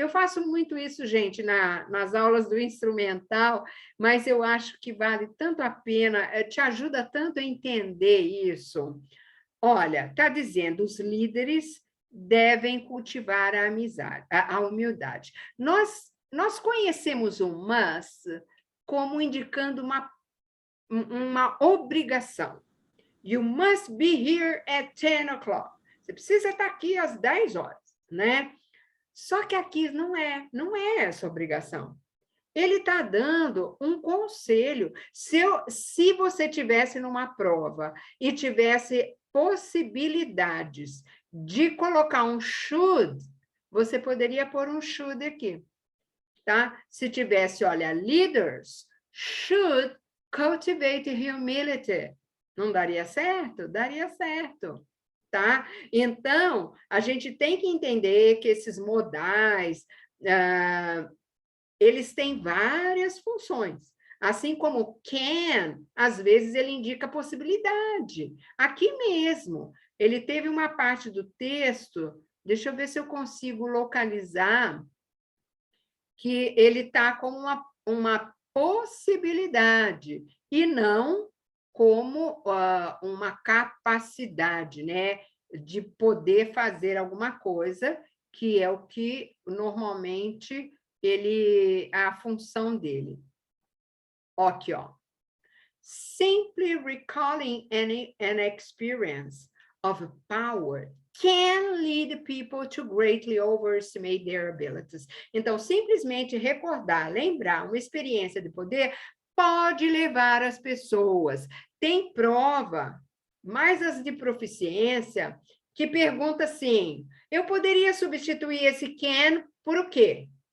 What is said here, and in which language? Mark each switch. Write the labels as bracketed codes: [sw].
[pt] Eu faço muito isso, gente, nas aulas do instrumental, mas eu acho que vale tanto a pena, te ajuda tanto a entender isso. Olha, está dizendo, os líderes devem cultivar a amizade, a humildade. Nós conhecemos o must como indicando uma obrigação. [en] You must be here at 10 o'clock. [pt] Você precisa estar aqui às 10 horas, né? Só que aqui não é essa obrigação. Ele está dando um conselho. Se você tivesse numa prova e tivesse possibilidades de colocar um should, você poderia pôr um should aqui, tá? Se tivesse, olha, [en] leaders should cultivate humility. [pt] Não daria certo? Daria certo, tá? Então, a gente tem que entender que esses modais, eles têm várias funções. Assim como can, às vezes ele indica possibilidade. Aqui mesmo, ele teve uma parte do texto, deixa eu ver se eu consigo localizar, que ele está como uma possibilidade, e não como uma capacidade, né, de poder fazer alguma coisa, que é o que normalmente a função dele. Aqui, ó. [en] Simply recalling an experience of power can lead people to greatly overestimate their abilities. [pt] Então, simplesmente recordar, lembrar uma experiência de poder pode levar as pessoas. Tem prova, mais as de proficiência, que pergunta assim, eu poderia substituir esse can por o quê?